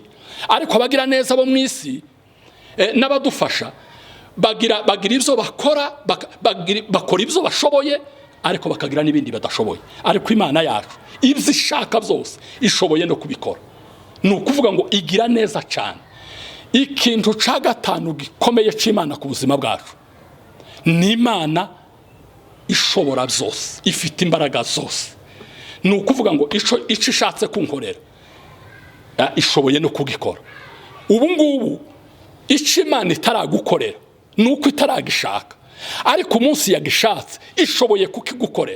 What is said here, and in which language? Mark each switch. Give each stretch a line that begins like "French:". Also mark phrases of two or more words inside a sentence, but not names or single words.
Rundi: Ariko abagira neza bo mwisi n'abadufasha bagira ibyo bakora, bakora ibyo bashoboye, ariko bakagira n'ibindi badashoboye. Ariko Imana yacu ibyo ishaka byose ishoboye no kubikora. Nukuvuga ngo igira neza cyane. Ikintu ca gatanu gikomeye c'Imana ku buzima bwacu ni Imana ishobora byose, ifite imbaraga zose. Nukuvuga ngo ico ishatse kunkorera ishoboye no kugikora. Ubu ngubu ico Imana itaragukorera nuko itaragishaka, ariko umunsi yagishatse ishoboye kukigukorera.